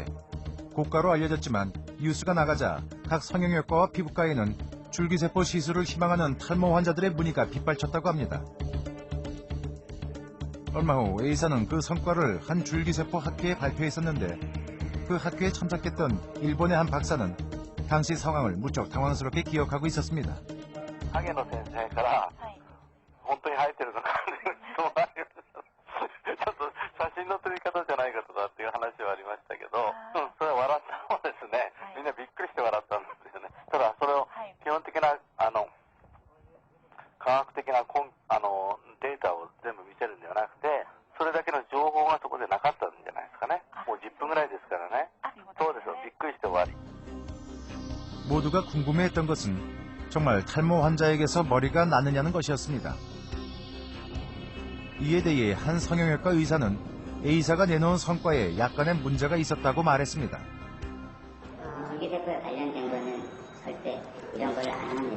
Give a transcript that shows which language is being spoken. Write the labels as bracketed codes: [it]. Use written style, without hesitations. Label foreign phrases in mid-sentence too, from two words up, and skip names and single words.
[ko] 고가로 알려졌지만 뉴스가 나가자 각 성형외과와 피부과에는 줄기세포 시술을 희망하는 탈모 환자들의 문의가 빗발쳤다고 합니다. 얼마 후 A사는 그 성과를 한 줄기세포 학회에 발표했었는데 그 학회에 참석했던 일본의 한 박사는 당시 상황을 무척 당황스럽게 기억하고 있었습니다. [ja] 影の先生から本当に生えてるのかっていう質問がありました。ちょっと写真の撮り方じゃないかとかっていう話はありましたけど、それは笑った方ですね。みんなびっくりして笑ったんですよね。ただそれを基本的な科学的なデータを全部見せるんではなくて、それだけの情報がそこでなかったんじゃないですかね。もう10分ぐらいですからね。そうですよ。びっくりして終わり。 [ko] 모두가 궁금해했던 것은 정말 탈모 환자에게서 머리가 나느냐는 것이었습니다. 이에 대해 한 성형외과 의사는 A사가 내놓은 성과에 약간의 문제가 있었다고 말했습니다. 줄기세포에 관련된 거는 절대 이런 걸 안 합니다.